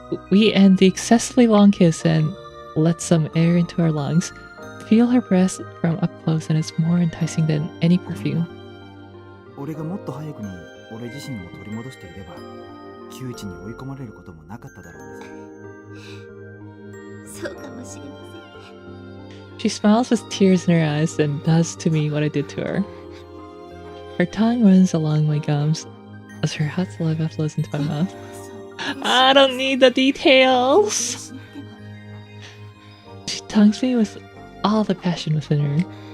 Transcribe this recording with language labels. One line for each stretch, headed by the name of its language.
English: We end the excessively long kiss and let some air into our lungs. Feel her breath from up close and it's more enticing than any perfume.
Japanese: 俺がもっと早くに俺自身を取り戻していれば窮地に追い込まれることもなかっただろうです。そうかもしれません。
English: She smiles with tears in her eyes and does to me what I did to her. Her tongue runs along my gums as her hot saliva flows into my mouth. I don't need the details! She tongues me with all the passion within her.